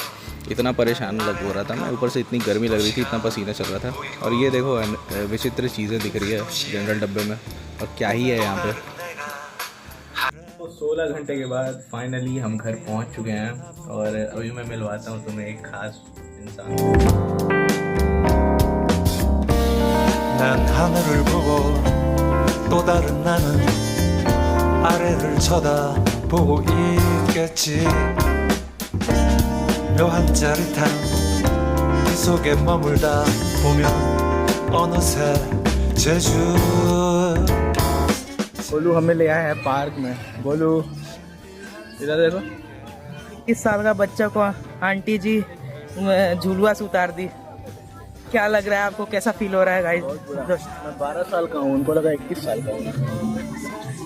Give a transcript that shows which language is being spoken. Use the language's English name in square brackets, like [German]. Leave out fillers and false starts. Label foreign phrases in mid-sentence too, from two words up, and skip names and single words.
[Hindi] इतना परेशान लग हो रहा था मैं, ऊपर से इतनी गर्मी लग रही थी, इतना पसीना चल रहा था। और ये देखो विचित्र चीज़ें दिख रही है जनरल डब्बे में, और क्या ही है यहाँ पे। तो 16 घंटे के बाद फाइनली हम घर पहुंच चुके हैं और अभी मैं मिलवाता हूं तुम्हें एक खास इंसान। [Korean] 난 하늘을 보고 또 다른 나는 아래를 쳐다보고 있겠지. 묘한 짜릿한 그 속에 머물다 보면 어느새 제주. [Hindi] गोलू हमें ले आया है पार्क में। गोलू इधर देखो। 21 साल का बच्चा को आंटी जी झुलुआ से उतार दी। क्या लग रहा है आपको, कैसा फील हो रहा है गाइस? मैं 12 साल का हूँ, उनको लगा 21 साल का हूँ।